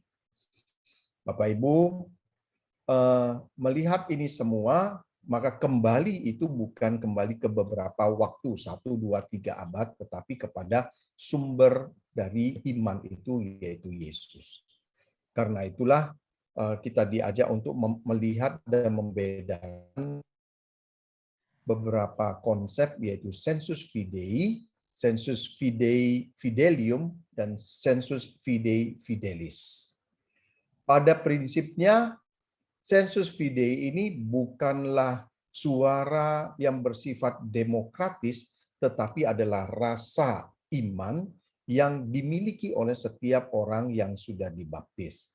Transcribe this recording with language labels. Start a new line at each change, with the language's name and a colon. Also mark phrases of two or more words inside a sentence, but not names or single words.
Indonesian: Bapak Ibu, melihat ini semua, maka kembali itu bukan kembali ke beberapa waktu, 1, 2, 3 abad, tetapi kepada sumber dari iman itu, yaitu Yesus. Karena itulah kita diajak untuk melihat dan membedakan beberapa konsep, yaitu
Latin: sensus fidei, sensus fidei fidelium,
Indonesian: dan
Latin: sensus fidei fidelis.
Indonesian: Pada prinsipnya,
Latin: sensus fidei
Indonesian: ini bukanlah suara yang bersifat demokratis, tetapi adalah rasa iman yang dimiliki oleh setiap orang yang sudah dibaptis.